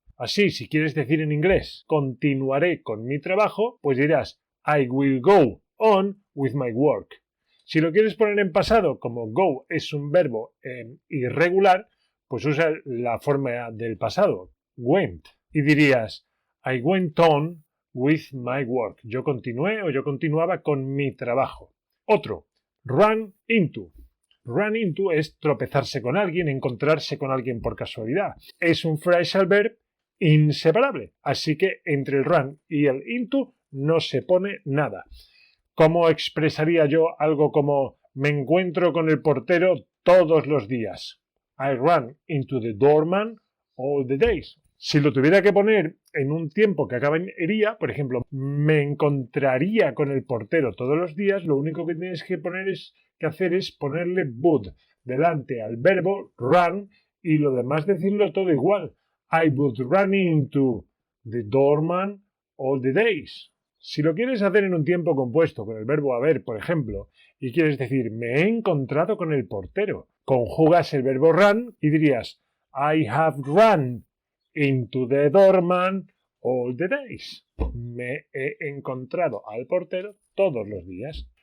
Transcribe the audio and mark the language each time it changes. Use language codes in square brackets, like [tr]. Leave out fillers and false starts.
[es] Así, si quieres decir en inglés, continuaré con mi trabajo, pues dirás, [en] I will go on with my work. [es] Si lo quieres poner en pasado, como go es un verbo irregular, pues usa la forma del pasado, went. Y dirías, [en] I went on with my work. [es] Yo continué o yo continuaba con mi trabajo. Otro, run into. Run into es tropezarse con alguien, encontrarse con alguien por casualidad. Es un phrasal verb inseparable. Así que entre el run y el into no se pone nada. ¿Cómo expresaría yo algo como me encuentro con el portero todos los días? [en] I run into the doorman all the days. [es] Si lo tuviera que poner en un tiempo que acaba en ería, por ejemplo, me encontraría con el portero todos los días, lo único que tienes que hacer es ponerle would delante al verbo run y lo demás decirlo todo igual. [en] I would run into the doorman all the days. [es] Si lo quieres hacer en un tiempo compuesto con el verbo haber, por ejemplo, y quieres decir me he encontrado con el portero, conjugas el verbo run y dirías [en] I have run into the doorman all the days. [es] Me he encontrado al portero todos los días.